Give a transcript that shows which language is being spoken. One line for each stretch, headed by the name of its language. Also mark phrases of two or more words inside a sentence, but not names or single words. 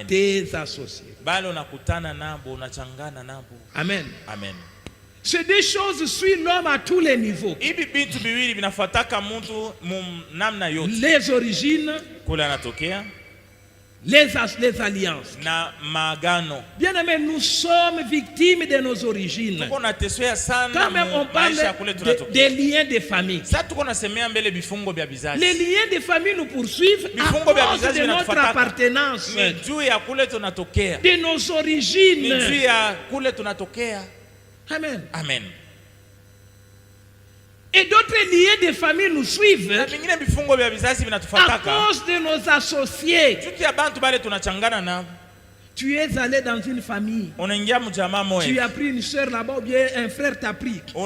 French: Tes associés. Amen. Amen. Ces deux choses suivent l'homme à tous les niveaux. Les origines les alliances.
Swahili: na maagano.
French: Bien-aimés, nous sommes victimes de nos origines.
Swahili: Tuko nateswa sana.
French: Quand même on parle des liens de famille.
Swahili: Sasa tuko nasemea mbele bifungo bya bizazi.
French: Les liens de famille nous poursuivent à cause de notre appartenance.
Swahili: Ni juu ya kule tunatokea.
French: De nos origines.
Swahili: Ni juu ya kule tunatokea. Amen. Amen.
French: Et d'autres liens de famille nous suivent à cause de nos associés. Tu es allé dans une famille. Tu as pris une soeur là-bas ou bien un frère t'a pris.